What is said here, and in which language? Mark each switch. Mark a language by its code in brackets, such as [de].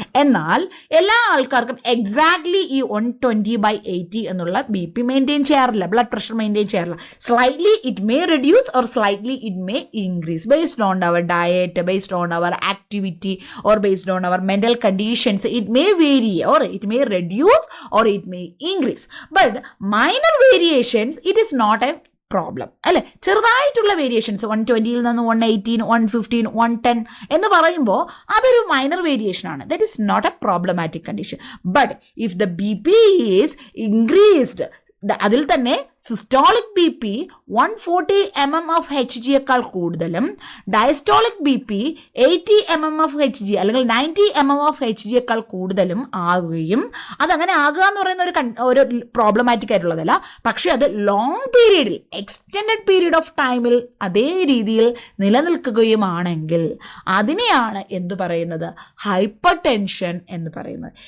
[ml] എന്നാൽ എല്ലാ ആൾക്കാർക്കും എക്സാക്ട്ലി ഈ 120/80 എന്നുള്ള BP മെയിൻറ്റെയിൻ ചെയ്യാറില്ല, ബ്ലഡ് പ്രഷർ മെയിൻറ്റെയിൻ ചെയ്യാറില്ല. [en] Slightly it may reduce or slightly it may increase based on our diet, based on our activity or based on our mental conditions. It may vary or it may reduce or it may increase, but minor variations it is not a problem അല്ലേ. [ml] ചെറുതായിട്ടുള്ള variations 120ൽ നിന്ന് 118, 115, 110 എന്ന് പറയുമ്പോൾ അതൊരു minor variation ആണ്. [en] That is not a problematic condition. But if the BP is increased, [ml] അതിൽ തന്നെ systolic B P 140 mmHg കൂടുതലും diastolic B P 80 mmHg അല്ലെങ്കിൽ 90 mmHg കൂടുതലും ആകുകയും അതങ്ങനെ ആകുക എന്ന് പറയുന്ന ഒരു പ്രോബ്ലമാറ്റിക് ആയിട്ടുള്ളതല്ല, പക്ഷെ അത് ലോങ് പീരീഡിൽ എക്സ്റ്റെൻഡഡ് പീരീഡ് ഓഫ് ടൈമിൽ അതേ രീതിയിൽ നിലനിൽക്കുകയുമാണെങ്കിൽ അതിനെയാണ് എന്ത് പറയുന്നത്, ഹൈപ്പർ ടെൻഷൻ എന്ന് പറയുന്നത്.